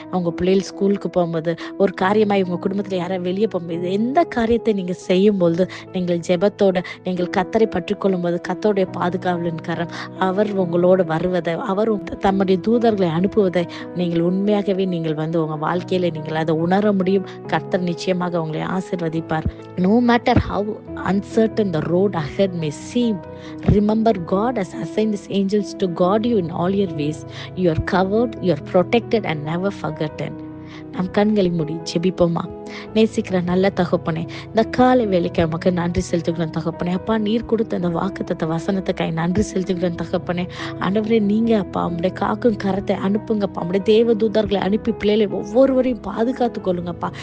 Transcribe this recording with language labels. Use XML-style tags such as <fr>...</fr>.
<ta>உங்க பிள்ளைகள் ஸ்கூலுக்கு போகும்போது, ஒரு காரியமாய் உங்க குடும்பத்துல யாராவது வெளியே போகும்போது, எந்த காரியத்தை நீங்க செய்யும் பொழுது நீங்கள் ஜெபத்தோட நீங்கள் கர்த்தரை பற்றி கொள்ளும் போது கர்த்தருடைய பாதுகாவலின் கரம் அவர் உங்களோடு வருவதை, அவர் தம்முடைய தூதர்களை அனுப்புவதை நீங்கள் உண்மையாகவே நீங்கள் உங்க வாழ்க்கையில நீங்கள் அதை உணர முடியும். கர்த்தர் நிச்சயமாக உங்களை ஆசீர்வதிப்பார்.</ta> <en>No matter how uncertain the road ahead may seem, remember God has assigned his angels to guard you in all your ways. You are covered, you are protected and never forgotten.</en> <ta>நம் கண்களை மூடி ஜெபிப்போமா? நேசிக்கிற நல்ல தகப்பனே, இந்த காலை வேலைக்கு நமக்கு நன்றி செலுத்துகிறோம் தகப்பனே. அப்பா, நீர் கொடுத்த அந்த வாக்குத்தத்த வசனத்துக்காய் நன்றி செலுத்துகிறோம் தகப்பனே. ஆண்டவரே, நீங்க அப்பா உங்களுடைய காக்கும் கரத்தை அனுப்புங்கப்பா. உங்களுடைய தேவ தூதர்களை அனுப்பி பிள்ளைகளை ஒவ்வொருவரையும் பாதுகாத்து கொள்ளுங்கப்பா.</ta>